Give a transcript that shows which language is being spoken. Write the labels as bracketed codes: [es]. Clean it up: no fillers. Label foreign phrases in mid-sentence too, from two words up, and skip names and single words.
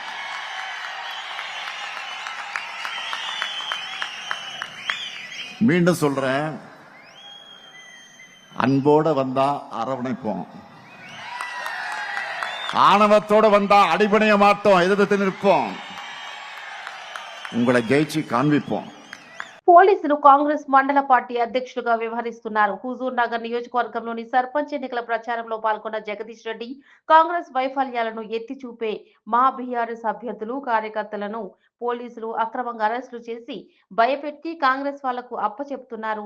[ta] மீண்டும் சொல்றேன், அன்போட வந்தா அரவணைப்போம், ஆணவத்தோட வந்தா அடிபடைய மாட்டோம், எதிர்த்து நிற்போம், உங்களை ஜெயிச்சு காண்பிப்போம். [te] పోలీసులు కాంగ్రెస్ మండల పార్టీ అధ్యక్షుడిగా వ్యవహరిస్తున్నారు. హుజూర్ నగర్ నియోజకవర్గంలోని సర్పంచ్ ఎన్నికల ప్రచారంలో పాల్గొన్న జగదీష్ రెడ్డి కాంగ్రెస్ వైఫల్యాలను ఎత్తి చూపే మా బీఆర్ఎస్ అభ్యర్థులు, కార్యకర్తలను పోలీసులు అక్రమంగా అరెస్టులు చేసి భయపెట్టి కాంగ్రెస్ వాళ్లకు అప్పచెప్తున్నారు.